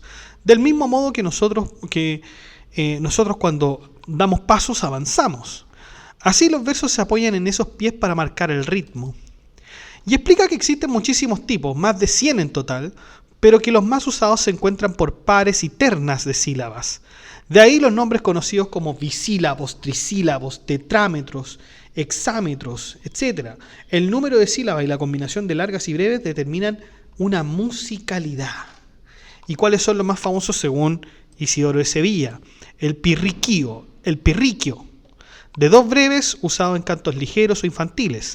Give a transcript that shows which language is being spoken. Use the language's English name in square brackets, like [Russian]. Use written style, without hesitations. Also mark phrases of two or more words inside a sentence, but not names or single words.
[Spanish] Del mismo modo que nosotros cuando damos pasos avanzamos. Así los versos se apoyan en esos pies para marcar el ritmo. Y explica que existen muchísimos tipos, más de 100 en total, pero que los más usados se encuentran por pares y ternas de sílabas. De ahí los nombres conocidos como bisílabos, trisílabos, tetrámetros, hexámetros, etc. El número de sílabas y la combinación de largas y breves determinan una musicalidad. ¿Y cuáles son los más famosos según Isidoro de Sevilla? El pirriquio, de 2 breves usado en cantos ligeros o infantiles.